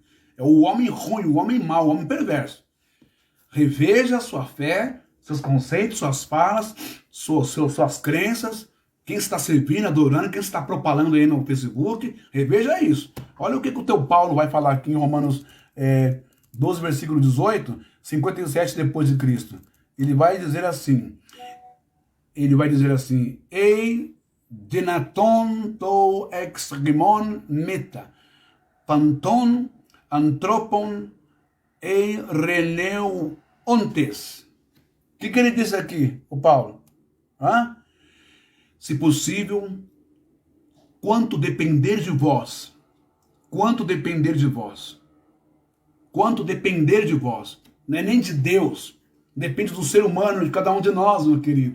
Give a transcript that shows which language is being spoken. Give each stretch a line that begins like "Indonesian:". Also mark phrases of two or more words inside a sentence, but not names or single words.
Portuguese: É o homem ruim, o homem mau, o homem perverso. Reveja a sua fé, seus conceitos, suas falas, suas crenças, quem está servindo, adorando, quem está propalando aí no Facebook, reveja isso. Olha o que o teu Paulo vai falar aqui em Romanos 12, versículo 18, 57 depois de Cristo. Ele vai dizer assim,
Greek: Εἰ δυνατὸν τὸ ἐξ ὑμῶν μετὰ πάντων ἀνθρώπων εἰρηνεύοντες.
Portuguese: O que ele diz aqui, o Paulo? Se possível, quanto depender de vós, não é nem de Deus, depende do ser humano, de cada um de nós, meu querido.